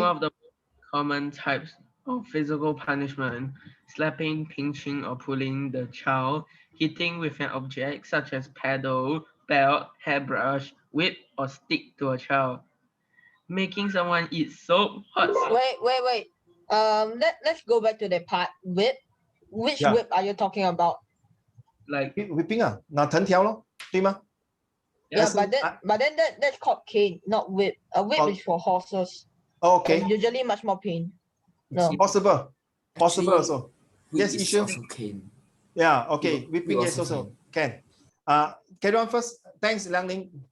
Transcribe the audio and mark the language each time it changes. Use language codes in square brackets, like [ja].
[en] One of the common types of physical punishment, slapping, pinching, or pulling the child, hitting with an object such as paddle, belt, hairbrush, whip, or stick to a child, making someone eat soap, hot soap. Wait. Let's go back to the part whip. Which whip are you talking about? Like [zh] whipping 啊，拿藤条咯，对吗？ [en] Yeah, but then that's called cane, not whip. A whip is for horses. Okay. And usually much more pain. No. Possible also. Yes, issue. Also cane. Yeah, okay. Whipping is also can. Carry on first. Thanks, Liang Ling.